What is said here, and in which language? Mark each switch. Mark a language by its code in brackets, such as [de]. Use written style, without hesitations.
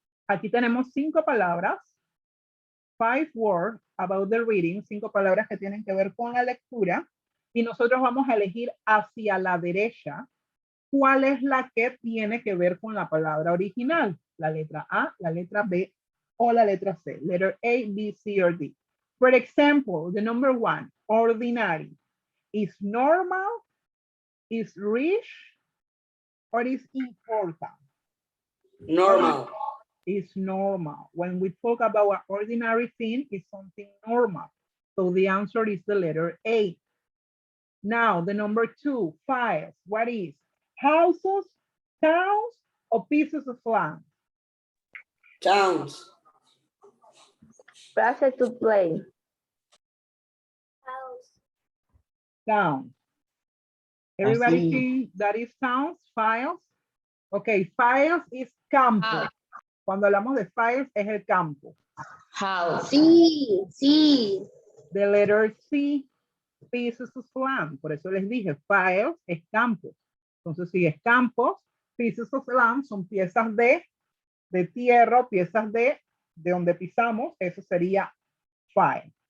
[es] Aquí tenemos 5 palabras. [en] 5 words about the reading. [es] 5 palabras que tienen que ver con la lectura. Y nosotros vamos a elegir hacia la derecha cuál es la que tiene que ver con la palabra original. La letra A, la letra B o la letra C. [en] Letter A, B, C, or D. For example, the number 1, ordinary. Is normal, is rich, or is important? Normal. Is normal. When we talk about an ordinary thing, it's something normal. So the answer is the letter A. Now, the number 2, files. What is? Houses, towns, or pieces of land? Towns. Place to play. Towns. Everybody see that is towns, files? Okay, files is campo. [es] Cuando hablamos de files es el campo. [en] House. [es] Sí. [en] The letter C, pieces of land. [es] Por eso les dije, files es campo. Entonces, si es campos, [en] pieces of land [es] son piezas de tierra, piezas de donde pisamos, eso sería file.